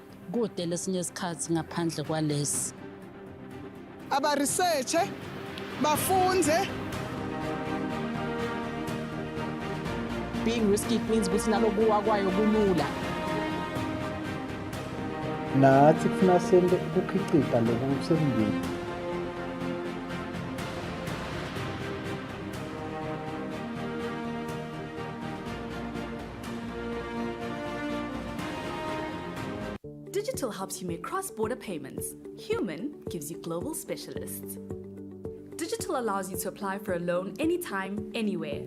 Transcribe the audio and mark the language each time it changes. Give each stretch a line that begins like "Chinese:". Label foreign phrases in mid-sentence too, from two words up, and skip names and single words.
Swati: kude lesinye isikhathi ngaphandle kwalesi. Aba-researche, bafunze.
English: Being risky it means
Swati: ukuthi nalokuwa kwayo kulula. nathi kufuna sente ukukhicita lokhu sekumbili.
English: Digital helps you make cross-border payments. Human gives you global specialists. Digital allows you to apply for a loan anytime, anywhere.